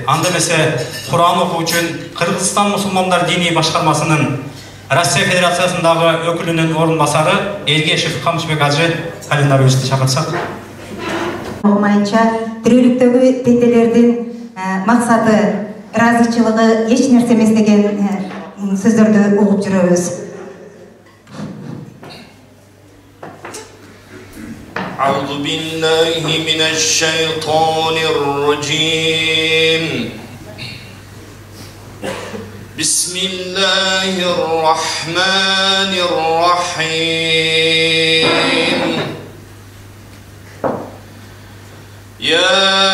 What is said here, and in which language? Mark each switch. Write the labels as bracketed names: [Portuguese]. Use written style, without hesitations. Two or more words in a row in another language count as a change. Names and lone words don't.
[Kyrgyz] Анда эмесе Кур'ан окуу үчүн Кыргызстан мусулмандар диний башкармасынын Россия Федерациясындагы өкүлүнүн орун басары Элгешев Камышбек ажы Калинаровичти чакырсак. Окумайынча тирүүлүктөгү тенделердин максаты ыраазычылыгы эч нерсе эмес деген сөздөрдү угуп жүрөбүз. [Arabic] أعوذ بالله من الشيطان الرجيم بسم الله الرحمن الرحيم يا